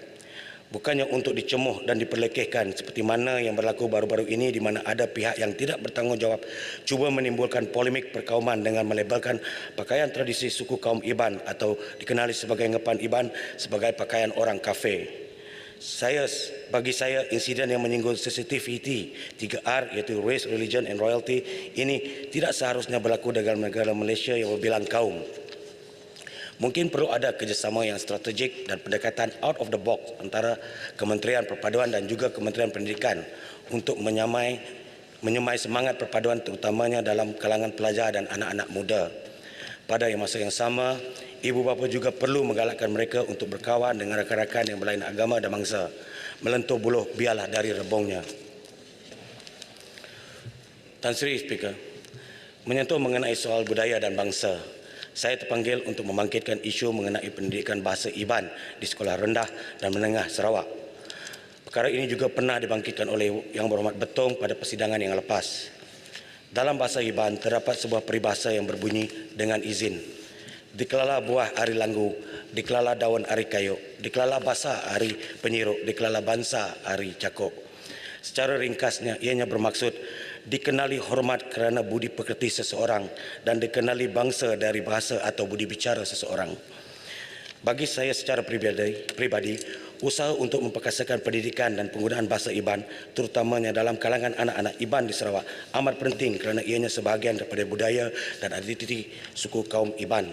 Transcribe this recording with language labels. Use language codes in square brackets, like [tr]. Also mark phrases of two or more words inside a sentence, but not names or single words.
[ms] Bukannya untuk dicemuh dan diperlekehkan seperti mana yang berlaku baru-baru ini di mana ada pihak yang tidak bertanggungjawab cuba menimbulkan polemik perkauman dengan melabelkan pakaian tradisi suku kaum Iban atau dikenali sebagai ngepan Iban sebagai pakaian orang kafe. Bagi saya, insiden yang menyinggung sensitiviti 3R iaitu [en] Race, Religion and Royalty [ms] ini tidak seharusnya berlaku dalam negara Malaysia yang berbilang kaum. Mungkin perlu ada kerjasama yang strategik dan pendekatan [en] out of the box [ms] antara Kementerian Perpaduan dan juga Kementerian Pendidikan untuk menyamai semangat perpaduan terutamanya dalam kalangan pelajar dan anak-anak muda. Pada masa yang sama, ibu bapa juga perlu menggalakkan mereka untuk berkawan dengan rakan-rakan yang berlain agama dan bangsa. Melentur buluh biarlah dari rebongnya. Tan Sri Speaker, menyentuh mengenai soal budaya dan bangsa, saya terpanggil untuk membangkitkan isu mengenai pendidikan bahasa Iban di sekolah rendah dan menengah Sarawak. Perkara ini juga pernah dibangkitkan oleh Yang Berhormat Betong pada persidangan yang lepas. Dalam bahasa Iban terdapat sebuah peribahasa yang berbunyi dengan izin. [iba] Dikelala buah ari langgu, dikelala daun ari kayu, dikelala basa ari penyiruk, dikelala bansa ari cakok. [ms] Secara ringkasnya, ianya bermaksud dikenali hormat kerana budi pekerti seseorang dan dikenali bangsa dari bahasa atau budi bicara seseorang. Bagi saya secara pribadi, usaha untuk memperkasakan pendidikan dan penggunaan bahasa Iban, terutamanya dalam kalangan anak-anak Iban di Sarawak, amat penting kerana ianya sebahagian daripada budaya dan identiti suku kaum Iban.